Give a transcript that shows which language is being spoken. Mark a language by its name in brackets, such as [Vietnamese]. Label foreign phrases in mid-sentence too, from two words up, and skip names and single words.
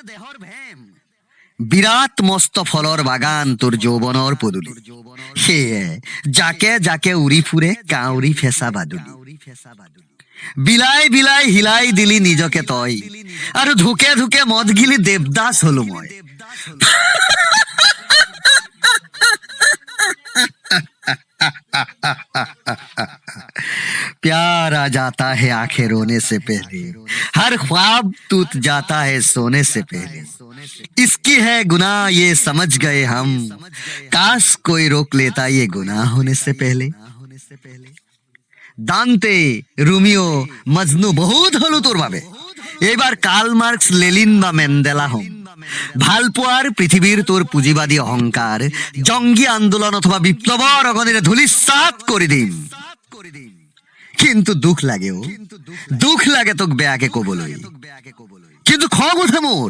[Assamese] বিৰাট মস্ত ফলৰ বাগান তোৰ যৌৱনৰ পদূলি। সেয়ে জাকে জাকে উৰি ফুৰে কাউৰী ফেঁচা বাদুলি। বিলাই বিলাই হিলাই দিলি নিজকে তই, আৰু ধুকে ধুকে মদ গিলি দেৱদাস হলো মই। [Hindi] प्यार आ जाता है आंखें रोने से पहले, हर ख्वाब टूट जाता है सोने से पहले। इसकी है गुनाह ये समझ गए हम, काश कोई रोक लेता ये गुनाह होने से पहले। [Bangla] দান্তে, রোমিও, মজনু বহুত হলো তোর ভাবে। এইবার কার্ল মার্কস, লেনিন বা মেন্ডেলা হম। [Assamese] ভাল পোৱাৰ পৃথিৱীৰ তোৰ পুঁজিবাদী অহংকাৰ জংগী আন্দোলন অথবা বিপ্লৱৰ অগণিৰে ধূলিসাৎ কৰি দিম। কিন্তু দুখ লাগে, দুখ লাগে তোক বেয়াকে কবলৈ, কিন্তু খং উঠে মোৰ।